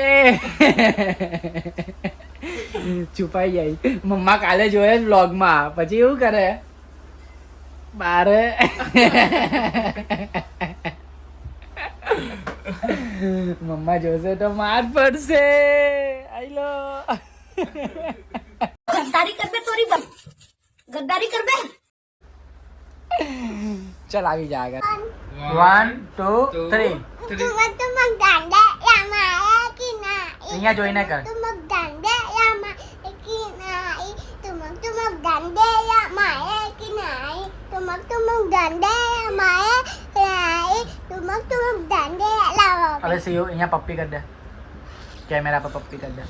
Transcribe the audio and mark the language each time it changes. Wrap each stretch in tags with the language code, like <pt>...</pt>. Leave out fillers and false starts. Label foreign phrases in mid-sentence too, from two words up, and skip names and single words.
<gu>છુપાઈ જાય. મમ્મા કાલે જોયે વ્લોગમાં, પછી એવું કરે બારે. મમ્મા જોશે તો માર પડશે. આઈ લો</gu> <hi>गद्दारी कर बे तोरी गद्दारी कर बे.</hi> <gu>चल આવી જા આગળ. 1 2 3 અહીંયા જોઈને કર. હવે સીઓ અહીંયા પપ્પી કરી દે, કેમેરા પર પપ્પી કરી દે.</gu>